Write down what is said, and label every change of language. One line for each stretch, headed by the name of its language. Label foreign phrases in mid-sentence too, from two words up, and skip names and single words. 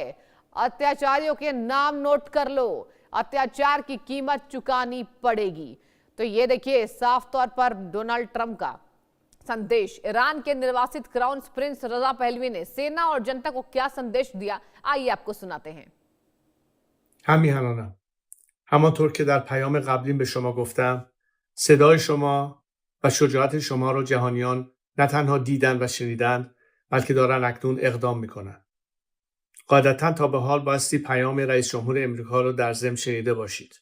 Hindi: अत्याचारियों के नाम नोट कर लो, अत्याचार की कीमत चुकानी पड़ेगी। तो ये देखिए साफ तौर पर डोनाल्ड ट्रंप का संदेश। ईरान के निर्वासित
English: crown prince
Hindi: रजा पहलवी ने सेना और जनता को क्या संदेश दिया, आइए आपको सुनाते हैं।
Persian: همیهنانم همانطور که در پیام قبلی به شما گفتم، صدای شما و شجاعت شما رو جهانیان نه تنها دیدن و شنیدن، بلکه دارن اکنون اقدام میکنن. قاعدتا تا به حال بایستی پیام رئیس جمهور امریکا رو در ضمن شنیده باشید.